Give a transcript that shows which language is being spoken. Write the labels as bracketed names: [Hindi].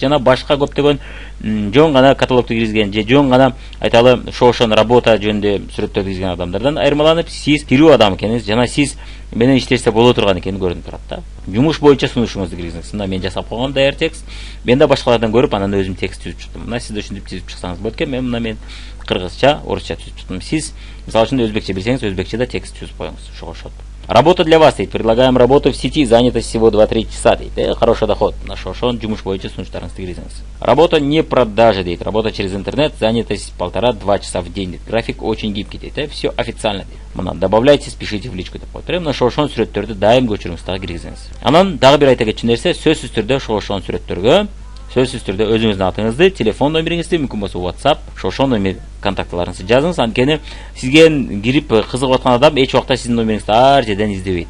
[Kyrgyz] Жана башка көптөгөн жөн гана каталогду киргизген же жөн гана айталы ошон работа жөнүндө сүрөттөрдү киргизген адамдардан айырмаланып, сиз тирүү адам экениңиз жана сиз менен иштесе боло турган экени көрүнүп турат да. Жумуш боюнча сунушуңузду киргизиңиз. Мына мен жасап койгом даяр текст. Мен да башкалардан көрүп, анан өзүм текст түзүп чыктым. Мына сиз да ушинтип түзүп чыксаңыз болот экен. Мен кыргызча, орусча түзүп чыктым. Сиз мисалы үчүн өзбекче билсеңиз, өзбекче да текст түзүп коюңуз. Ошого окшот. [Russian] Работа для вас [Kyrgyz] дейт. [Russian] Предлагаем работу в сети, занятость всего 2-3 часа дейт. Хороший доход. [Kyrgyz] Ошон жумуш боюнча сунуштарыңызды киргизиңиз. [Russian] Работа не продажи дейт. Работа через интернет, занятость 1,5-2 часа в день дейт. График очень гибкий дейт. Все официально дейт. Мына добавляйте, спешите в личку [Kyrgyz] деп коюп. Мына ошон сүрөттөрдү дайым көчүрүңүз дагы киргизиңиз. Анан дагы бир айта кетчү нерсе, сөзсүз түрдө ошон сүрөттөргө сөзсүз түрдө өзүңүздүн атыңызды, телефон номериңизди, мүмкүн болсо WhatsApp, ошол номер контактларыңызды жазыңыз. Анткени сизге кирип кызыгып аткан адам эч убакта сиздин номериңизди ар жерден издебейт.